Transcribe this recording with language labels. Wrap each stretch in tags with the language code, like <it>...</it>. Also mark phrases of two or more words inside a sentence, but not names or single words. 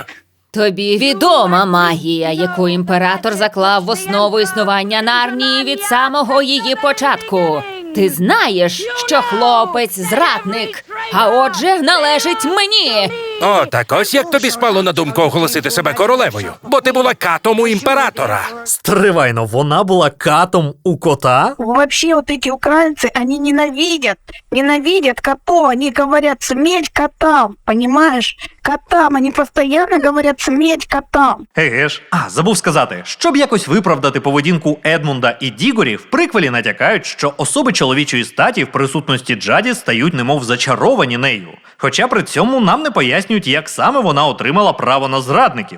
<uk>Тобі відома магія, яку імператор заклав в основу існування Нарнії від самого її початку. Ти знаєш, що хлопець зрадник, а отже належить мені. О, так ось як тобі спало на думку оголосити себе королевою, бо ти була катом у імператора. Стривайно, вона була катом у кота?</uk> <ru>Вообще вот эти украинцы, они ненавидят котов, они говорят смерть котам, понимаешь? Котам, они постоянно говорят смерть котам.</ru> <uk>Еге ж. Забув сказати, щоб якось виправдати поведінку Едмунда і Дігорі, в приквелі натякають, що особи чоловічої статі в присутності Джадіс стають немов зачаровані нею. Хоча при цьому нам не пояснюють, як саме вона отримала право на зрадників.</uk>